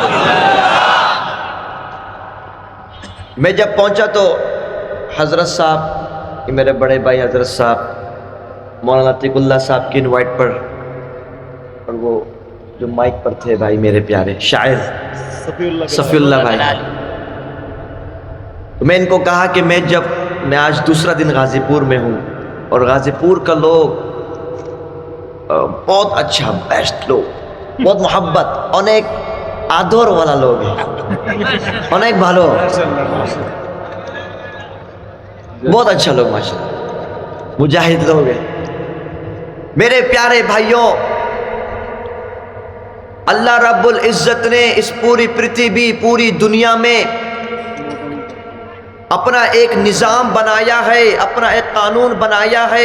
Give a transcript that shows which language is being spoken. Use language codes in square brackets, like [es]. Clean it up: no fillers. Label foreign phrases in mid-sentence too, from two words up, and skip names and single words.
[ur] میں جب پہنچا تو حضرت صاحب، میرے بڑے بھائی حضرت صاحب مولانا عتیق اللہ صاحب کی انوائٹ پر، اور وہ جو مائک پر تھے بھائی میرے پیارے شاعر صفی اللہ بھائی، تو میں ان کو کہا کہ میں آج دوسرا دن غازی پور میں ہوں، اور غازی پور کا لوگ بہت اچھا، بیسٹ لوگ، بہت محبت، [bn] অনেক আদর [ur] والا لوگ ہیں، [bn] অনেক ভালো، [ur] بہت اچھا لوگ ماشاءاللہ، مجاہد لوگ ہیں۔ میرے پیارے بھائیوں، اللہ رب العزت نے اس پوری پرتھوی، پوری دنیا میں اپنا ایک نظام بنایا ہے، اپنا ایک قانون بنایا ہے۔